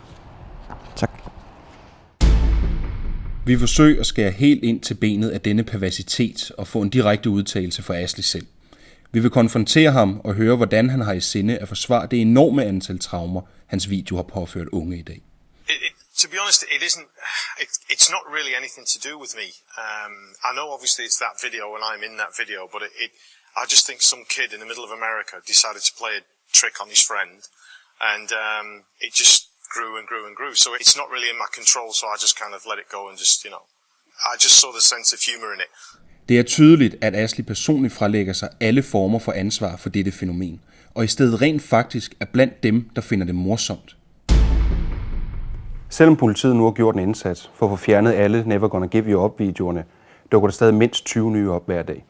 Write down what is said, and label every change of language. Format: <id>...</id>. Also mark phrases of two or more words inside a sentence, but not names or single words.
<da>Tak. Vi forsøger at skære helt ind til benet af denne perversitet og få en direkte udtalelse fra Astley selv. Vi vil konfrontere ham og høre, hvordan han har i sinde at forsvare det enorme antal traumer, hans video har påført unge i dag.</da> <en>To be honest, it's not really anything to do with me. I know obviously it's that video and I'm in that video, but I just think some kid in the middle of America decided to play a trick on his friend, and it just grew and grew and grew. So it's not really in my control, so I just kind of let it go and just, I just saw the sense of humor in it.</en> <da>Det er tydeligt, at Astley personligt fralægger sig alle former for ansvar for dette fænomen, og i stedet rent faktisk er blandt dem, der finder det morsomt. Selvom politiet nu har gjort en indsats for at få fjernet alle Never Gonna Give You Up-videoerne, dukker der stadig mindst 20 nye op hver dag.</da>